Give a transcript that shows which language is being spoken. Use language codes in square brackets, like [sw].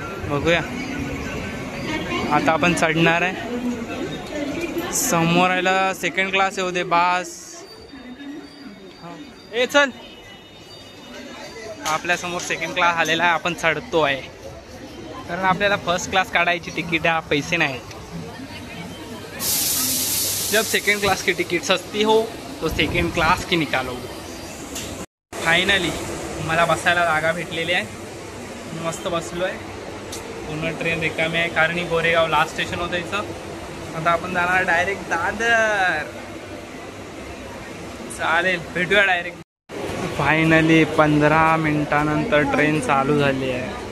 [mr] बघूया, आता आपण चढणार आहे। समोर आयला सेकंड क्लास येऊ दे बास। ए चल, आपल्यासमोर सेकंड क्लास आलेला आहे, आपण चढतो आहे, कारण आपल्याला फर्स्ट क्लास काढायची तिकीट आहे, पैसे नाहीत। [hi] जब सेकंड क्लास की तिकीट सस्ती हो तो सेकंड क्लास की निकालो। [mr] फायनली मला बसायला जागा भेटलेली आहे, मस्त बसलो आहे। पूर्ण ट्रेन रिकामी आहे, कारण ही गोरेगाव लास्ट स्टेशन होतं इथं। आता आपण जाणार डायरेक्ट दादर। चालेल, भेटूया डायरेक्ट। फायनली 15 मिनिटानंतर ट्रेन चालू झाली आहे।